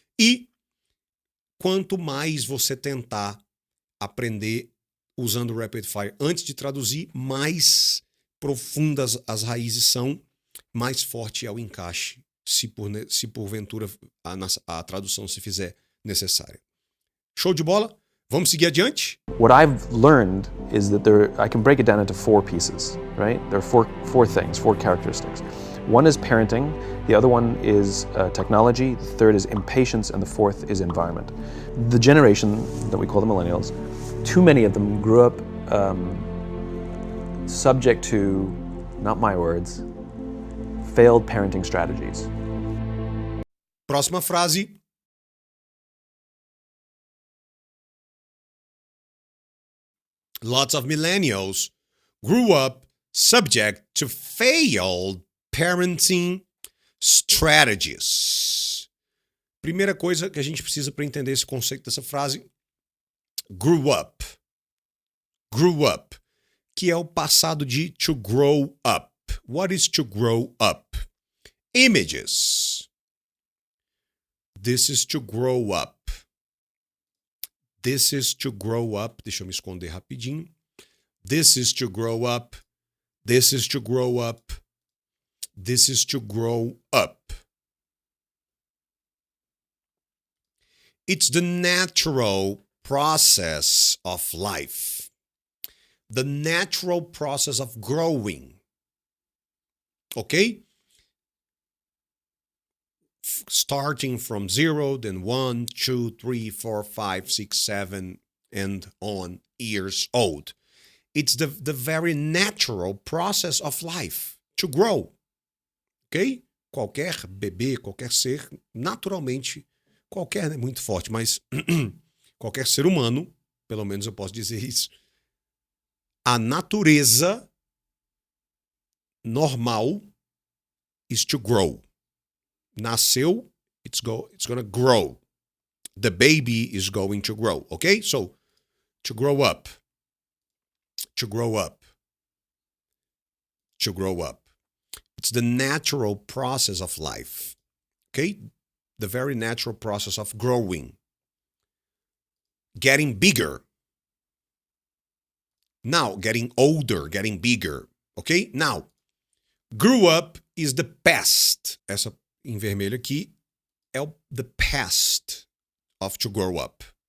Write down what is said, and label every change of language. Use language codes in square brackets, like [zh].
[pt] E quanto mais você tentar aprender usando o Rapid Fire antes de traduzir, mais profundas as raízes são, mais forte é o encaixe, se porventura a tradução se fizer necessária. Show de bola? Vamos seguir adiante? [en] What I've learned is that I can break it down into 4 pieces, right? There are four things, 4 characteristics. One is parenting, the other one is technology, the third is impatience, and the fourth is environment. The generation that we call the millennials, too many of them grew up subject to, not my words, failed parenting strategies. [pt] Próxima frase. [en] Lots of millennials grew up subject to failed parenting strategies. [pt] Primeira coisa que a gente precisa para entender esse conceito dessa frase, grew up. Grew up, que é o passado de to grow up. [en] What is to grow up? Images. This is to grow up. This is to grow up. [pt] Deixa eu me esconder rapidinho. [en] This is to grow up. This is to grow up. This is to grow up. It's the natural process of life. The natural process of growing. Okay? Starting from 0, then 1, 2, 3, 4, 5, 6, 7, and on years old. It's the very natural process of life to grow. Ok? [pt] Qualquer bebê, qualquer ser, naturalmente, qualquer é muito forte, mas qualquer ser humano, pelo menos eu posso dizer isso, a natureza normal [en] is to grow. Nasceu, it's going to grow. The baby is going to grow, okay? So, to grow up. To grow up. To grow up. It's the natural process of life, okay? The very natural process of growing. Getting bigger. Now, getting older, getting bigger, okay? Now, grew up is the past. [pt] Essa em vermelho aqui é [en] the past of to grow up.